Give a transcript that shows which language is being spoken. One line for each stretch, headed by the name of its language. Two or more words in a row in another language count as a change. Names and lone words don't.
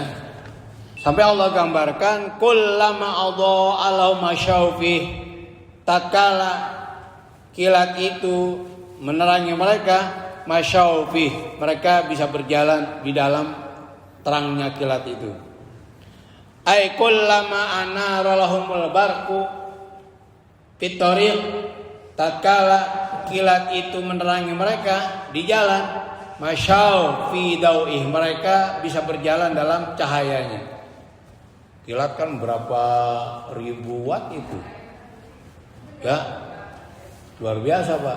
Indonesian: Sampai Allah gambarkan
Arabic: كلما أضاء لهم مشوا فيه,
Indonesian: tatkala kilat itu menerangi mereka, masyaufi, mereka bisa berjalan di dalam terangnya kilat itu.
Arabic: أي كلما أنار لهم البرق في الطريق,
Indonesian: tatkala kilat itu menerangi mereka di jalan,
Arabic: مشوا في ضوئه,
Indonesian: mereka bisa berjalan dalam cahayanya. Kilat kan berapa ribu watt itu, ya luar biasa Pak.